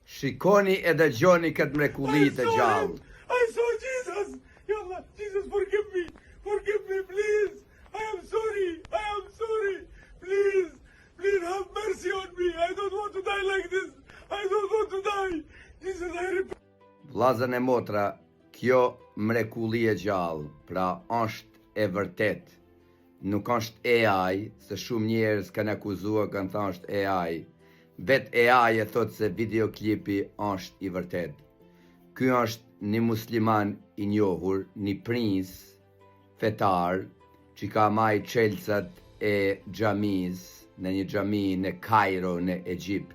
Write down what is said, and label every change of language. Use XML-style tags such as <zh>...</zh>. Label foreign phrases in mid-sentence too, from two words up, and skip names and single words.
<sq>Shikoni e dëgjoni këtë mrekulli të gjallë.</sq> <en>I saw Jesus. Yallah, Jesus, forgive me, please. I am sorry. Please have mercy on me. I don't want to die like this. I don't want to die. Jesus, I repent.</en> <sq>Vllazën e motra, kjo mrekulli e gjallë, pra është e vërtet. Nuk është AI, se shumë njerëz kanë akuzuar, kanë thënë është AI. Vet AI e thot se videoklipi është i vërtet. Ky është një musliman i njohur, një prins fetar, që ka maj çelësat e xhamis, në një xhami në Kairo, në Egjipt.</sq>